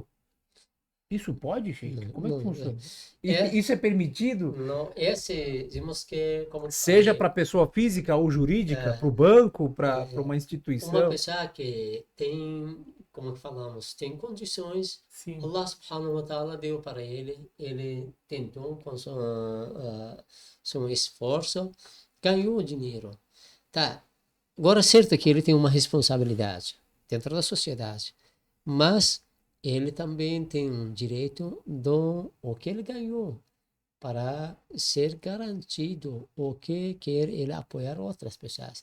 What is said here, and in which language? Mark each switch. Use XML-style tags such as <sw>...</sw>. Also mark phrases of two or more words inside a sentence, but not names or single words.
<pt>Isso pode, Sheik? Como é que Não, funciona? é. Isso é permitido? Não, esse, digamos que, como Seja falei, para pessoa física ou jurídica, para o banco, para uma uma instituição. pessoa que tem, como que falamos, tem condições, Sim.</pt> <ar>الله سبحانه وتعالى</ar> <pt>deu para ele tentou com seu esforço, ganhou dinheiro. Tá, agora é certo que ele tem uma responsabilidade dentro da sociedade, mas ele também tem um direito do o que ele ganhou para ser garantido o que quer ele apoiar outras pessoas.</pt>